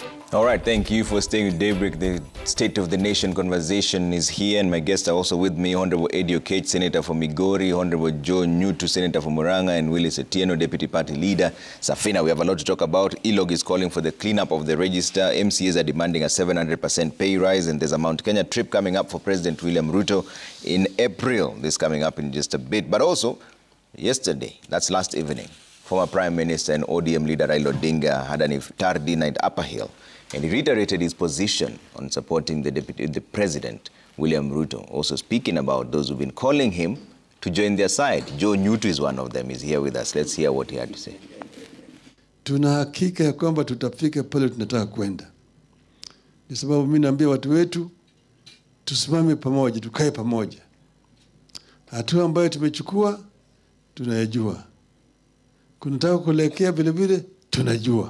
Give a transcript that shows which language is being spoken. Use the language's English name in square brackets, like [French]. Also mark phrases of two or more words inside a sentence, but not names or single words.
[English] All right, thank you for staying with Daybreak. The State of the Nation conversation is here, and my guests are also with me. Honorable Eddie Okech, Senator for Migori, Honorable Joe Nyutu, Senator for Murang'a, and Willis Etieno, Deputy Party Leader. Safina, we have a lot to talk about. ILOG is calling for the cleanup of the register. MCAs are demanding a 700% pay rise, and there's a Mount Kenya trip coming up for President William Ruto in April. This coming up in just a bit. But also, yesterday, that's last evening, former Prime Minister and ODM leader Raila Odinga had an iftar dinner at Upper Hill, and he reiterated his position on supporting the President, William Ruto, also speaking about those who've been calling him to join their side. Joe Nyutu is one of them. He's here with us. Let's hear what he had to say. [Swahili] Tuna hakika ya kwamba tutafika pale tunataka kwenda. Ni sababu mimi naambia watu wetu tusimame pamoja, tukae pamoja. Hatua ambayo tumechukua tunayajua. Kunataka kuelekea vile vile tunajua.